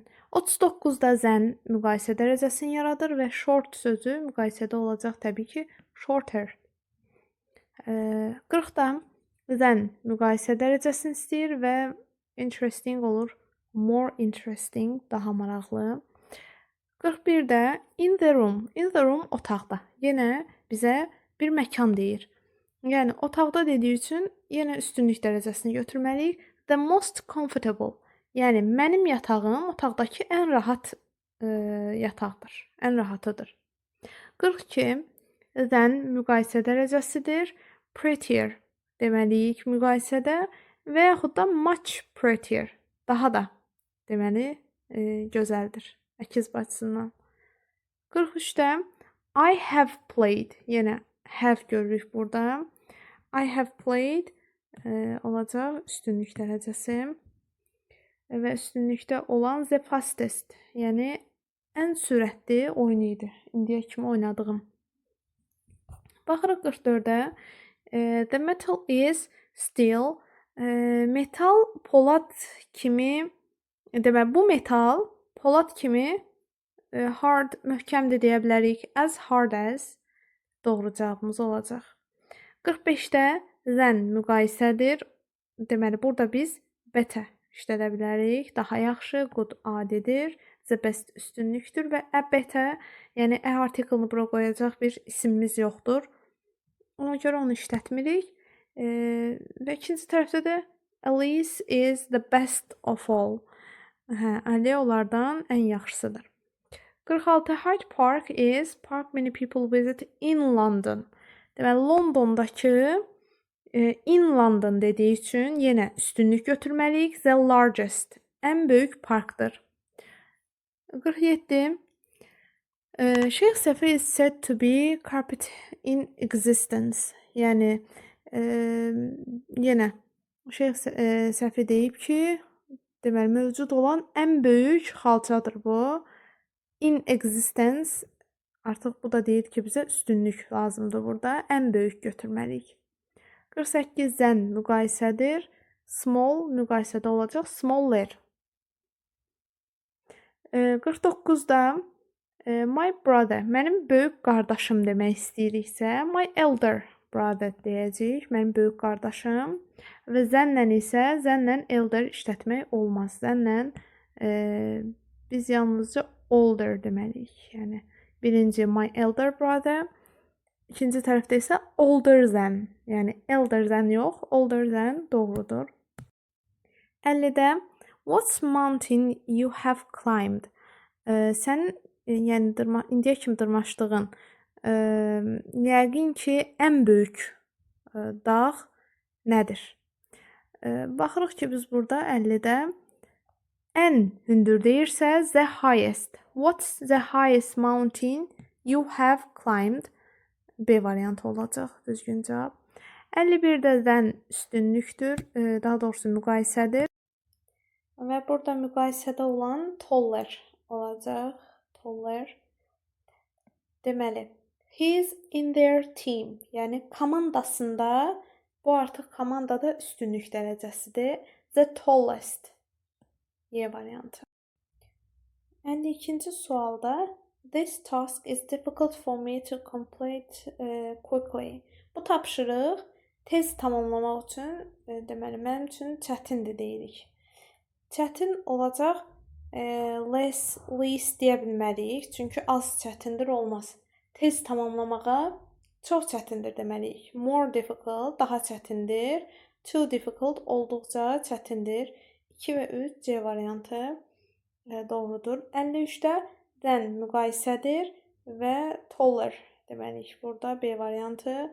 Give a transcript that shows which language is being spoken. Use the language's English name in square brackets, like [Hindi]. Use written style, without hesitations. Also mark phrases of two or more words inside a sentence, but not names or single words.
[Azerbaijani] 39-da zen müqayisə dərəcəsini yaradır və short sözü müqayisədə olacaq təbii ki, shorter. 40-da zen müqayisə dərəcəsini istəyir və interesting olur. [English] More interesting, [Azerbaijani] daha maraqlı. [English] 41-də in the room. In the room otaqda. [Azerbaijani] Yenə bizə bir məkan deyir. Yəni otaqda dediyi üçün yenə üstünlük dərəcəsini götürməliyik. [English] The most comfortable. [Azerbaijani] Yəni mənim yatağım otaqdakı ən rahat yataqdır. Ən rahatıdır. 42 than müqayisə dərəcəsidir. Prettier deməliyik müqayisədə və yaxud da [English] much prettier. [Azerbaijani] Daha da deməli gözəldir. Əkiz bacısından. [English] 43-də I have played. [Azerbaijani] Yenə have görürük burada. [English] I have played [Azerbaijani] olacaq üstünlük dərəcəsi və üstünlükdə olan [English] the fastest, [Azerbaijani] yəni ən sürətli oyun idi. İndiyə kimi oynadığım. Baxırıq 44-də [English] the metal is steel. [Azerbaijani] Metal polad kimi, deməli bu metal polad kimi hard, möhkəmdir deyə bilərik. [English] As hard as [Azerbaijani] doğru cavabımız olacaq. 45-də than müqayisədir. Deməli burada biz better işlədə bilərik. Daha yaxşı, good adidir. [English] The best [Azerbaijani] üstünlükdür və [English] a better, [Azerbaijani] yəni a artiklını bura qoyacaq bir isimimiz yoxdur. Ona görə onu işlətmirik. Və ikinci tərəfdə də [English] Alice is the best of all. [Azerbaijani] Ali onlardan ən yaxşısıdır. [English] 46 Hyde Park is park many people visit in London. [Azerbaijani] Deməli Londondakı [English] in London [Azerbaijani] dediyi üçün yenə üstünlük götürməliyik. [English] The largest, [Azerbaijani] ən böyük parkdır. [English] 47 Şeyx Səfi is said to be carpet in existence. [Azerbaijani] Yəni yenə Şeyx Səfi deyib ki, deməli mövcud olan ən böyük xalçadır bu. [English] In existence, [Azerbaijani] artıq bu da deyir ki, bizə üstünlük lazımdır burada. Ən böyük götürməliyik. 48 zen müqayisədir. Small müqayisədə olacaq. [English] Smaller. 49-da my brother, [Azerbaijani] mənim böyük qardaşım demək istəyiriksə, [English] my elder brother [Azerbaijani] deyəcəyik. Mənim böyük qardaşım. Və zənlə isə zənlə elder işlətmək olmaz. Zənlə biz yalnızca older deməliyik. Yəni birinci [English] my elder brother, [Azerbaijani] ikinci tərəfdə isə [English] older than. [Azerbaijani] Yəni [English] elder than [Azerbaijani] yox, [English] older than [Azerbaijani] doğrudur. [English] 50-də what mountain you have climbed? [Azerbaijani] Sən yəni indiyə kimi dırmaşdığın yəqin ki ən böyük dağ nədir? Baxırıq ki biz burada 50-də ən hündür deyirsə [English] the highest. What's the highest mountain you have climbed? [Azerbaijani] B variantı olacaq düzgün cavab. 51-də than üstünlükdür, daha doğrusu müqayisədir. Və burada müqayisədə olan taller olacaq. [English] Taller. [Azerbaijani] Deməli, [English] he's in their team. [Azerbaijani] Yəni komandasında, bu artıq komandada üstünlük dərəcəsidir. [English] The tallest. [Azerbaijani] Y variantı. 52-ci sualda [English] this task is difficult for me to complete quickly. [Azerbaijani] Bu tapşırıq tez tamamlamaq üçün, deməli mənim üçün çətindir deyirik. Çətin olacaq [English] less, least [Azerbaijani] deyə bilməliyik. Çünki az çətindir olmaz. Tez tamamlamağa çox çətindir deməliyik. [English] More difficult, [Azerbaijani] daha çətindir. [English] Too difficult, [Azerbaijani] olduqca çətindir. 2 və 3 C variantı doğrudur. 53-də than müqayisədir və taller deməliyik burada B variantı.